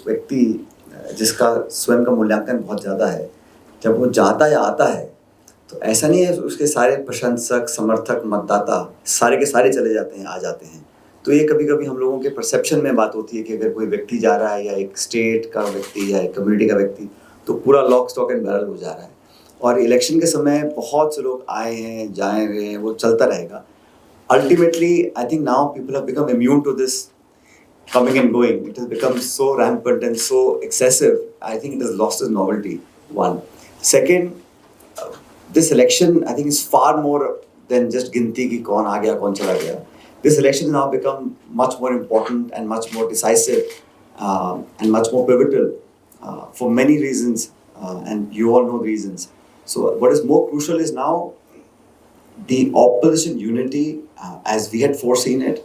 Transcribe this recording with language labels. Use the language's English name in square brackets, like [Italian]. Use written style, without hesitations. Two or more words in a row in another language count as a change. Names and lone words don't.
[Hindi] व्यक्ति जिसका स्वयं का मूल्यांकन बहुत ज़्यादा है जब वो जाता या आता है तो ऐसा नहीं है उसके सारे प्रशंसक समर्थक मतदाता सारे के सारे चले जाते हैं आ जाते हैं तो ये कभी कभी हम लोगों के परसेप्शन में बात होती है कि अगर कोई व्यक्ति जा रहा है या एक स्टेट का व्यक्ति या एक कम्युनिटी का व्यक्ति तो पूरा [English] lock stock and barrel [Hindi] हो जा रहा है और इलेक्शन के समय बहुत से लोग आए हैं जाए हुए हैं वो चलता रहेगा [English] ultimately, I think now people have become immune to this coming and going. It has become so rampant and so excessive. I think it has lost its novelty. One. Second, this election I think is far more than just [Hindi] गिनती की कौन आ गया, कौन चला गया. [English] This election has now become much more important and much more decisive and much more pivotal for many reasons, and you all know the reasons. So what is more crucial is now the opposition unity as we had foreseen it.